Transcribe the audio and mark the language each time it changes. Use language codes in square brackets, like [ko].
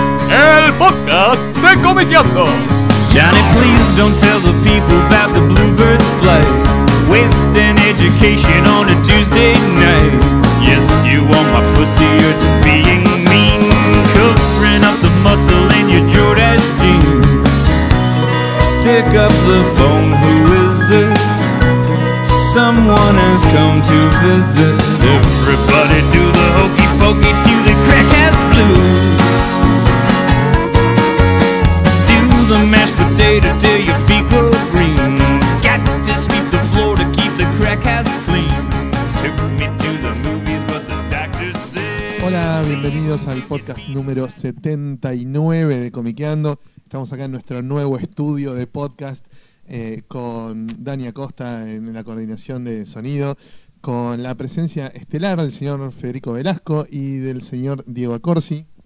[es] el podcast de Comediando. [en] Johnny, please don't tell the people about the bluebird's flight. Wasting education on a Tuesday night. Yes, you want my pussy, you're just being mean. Covering up the muscle in your Jordache jeans. Stick up the phone, who is it? Someone has come to visit. Everybody do the hokey pokey to the crack has blues. Do the mashed potato till your feet go green. Got to sweep the floor to keep the crack has clean. Took me to the movies, but the doctor said. [es] Hola, bienvenidos al podcast número 79 de Comiqueando. Estamos acá en nuestro nuevo estudio de podcast. Con Dani Acosta en la coordinación de sonido, con la presencia estelar del señor Federico Velasco y del señor Diego Accorsi.